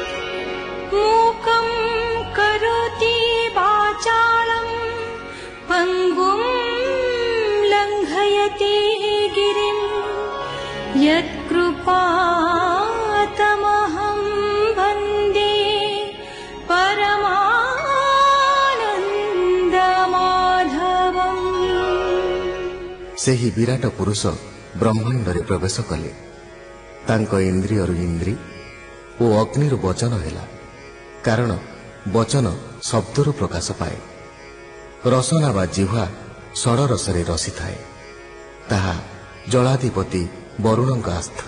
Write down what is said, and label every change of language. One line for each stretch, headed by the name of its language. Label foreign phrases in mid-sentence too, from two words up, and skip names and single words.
Sanskrit: मूकं करोति वाचालं पङ्गुं लङ्घयति गिरिं यत्कृपातमहं वन्दे परमानन्दमाधवम्।
Odia: ସେହି ବିରାଟ ପୁରୁଷ ବ୍ରହ୍ମାଣ୍ଡରେ ପ୍ରବେଶ କଲେ। ତାଙ୍କ ଇନ୍ଦ୍ରିୟରୁ ଇନ୍ଦ୍ରୀ ଓ ଅଗ୍ନିରୁ ବଚନ ହେଲା, କାରଣ ବଚନ ଶବ୍ଦରୁ ପ୍ରକାଶ ପାଏ। ରସନା ବା ଜିହ୍ୱା ଷଡ଼ରସରେ ରସିଥାଏ, ତାହା ଜଳାଧିପତି ବରୁଣଙ୍କ ଆସ୍ଥାନ।